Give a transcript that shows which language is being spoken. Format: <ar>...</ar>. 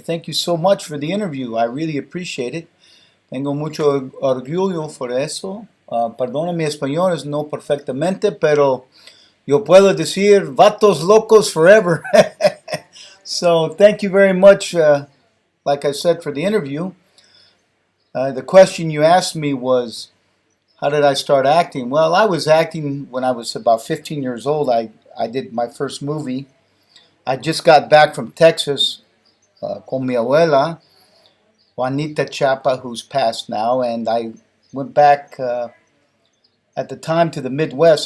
<en>Thank you so much for the interview. I really appreciate it.</en> <es>Tengo mucho orgullo por eso. Perdona mi español, no perfectamente, pero yo puedo decir vatos locos forever.</es> <en>So thank you very much, like I said, for the interview. The question you asked me was, how did I start acting? Well, I was acting when I was about 15 years old. I did my first movie. I just got back from Texas</en> <es>con mi abuela,</es> <en>Juanita Chapa, who's passed now, and I went back at the time to the Midwest.</en>